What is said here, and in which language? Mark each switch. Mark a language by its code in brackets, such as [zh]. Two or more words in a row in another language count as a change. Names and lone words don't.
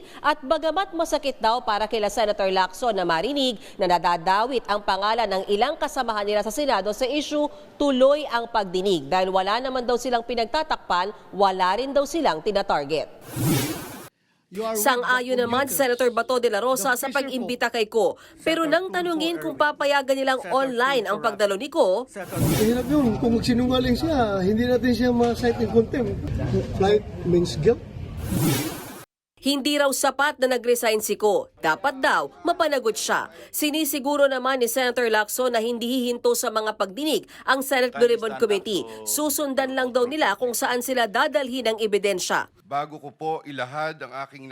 [tl] At bagamat masakit daw para kila Senator Lacson na marinig na nadadawit ang pangalan ng ilang kasamahan nila sa Senado sa issue, tuloy ang pagdinig dahil wala naman daw silang pinagtatakpan, wala rin daw silang tinatarget. Sang-ayon naman si Senator Bato de la Rosa sa pag-imbita kay Ko. Pero nang tanungin kung papayagan nilang online ang pagdalo ni Ko, Hirap yun. Kung magsinungaling siya, hindi natin siya ma- [en] cite in contempt. Flight means guilt. [tl] hindi raw sapat na nag-resign si Ko. Dapat daw mapanagot siya. Sinisiguro naman ni Senator Lacson na hindi hihinto sa mga pagdinig ang Senate Blue Ribbon Committee. Susundan lang daw nila kung saan sila dadalhin ang ebidensya. Bago ko po ilahad ang aking